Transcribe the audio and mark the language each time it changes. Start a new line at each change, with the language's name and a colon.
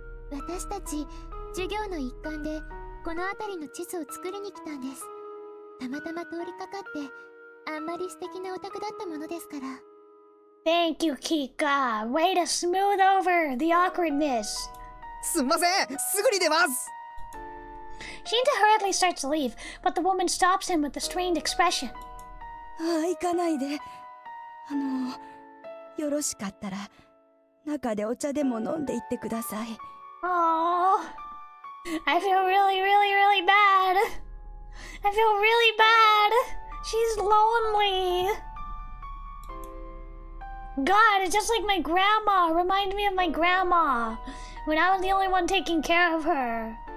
Japanese: 私たち、授業の一環で、この辺りの地図を作りに来たんです。たまたま通りかかって、あんまり素敵なお宅だったものですから。
English: Thank you, Kika. Way to smooth over the awkwardness.
Japanese: すんません、すぐに出ます。
English: Shinta hurriedly starts to leave, but the woman stops him with a strained expression.
Japanese: 行かないで。よろしかったら中でお茶でも飲んでいってください。
English: Oh, I feel really, really, really bad. I feel really bad. She's lonely. God, it's just like my grandma. Remind me of my grandma when I was the only one taking care of her.